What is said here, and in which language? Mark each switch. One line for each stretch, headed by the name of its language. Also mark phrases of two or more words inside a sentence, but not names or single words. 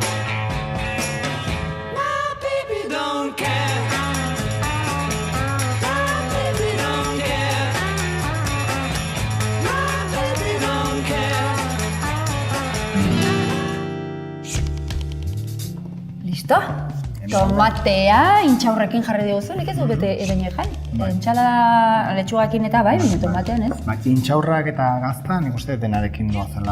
English: My baby don't care. My baby don't care. My baby don't care.
Basque: Listo? Tomatea, intxaurrekin jarri diguzu, nik ez dut bete baino jan. Entxala letxugakin eta bai, baina tomatean ez. Bai, intxaurrak eta gazta, nik uste denarekin doazela.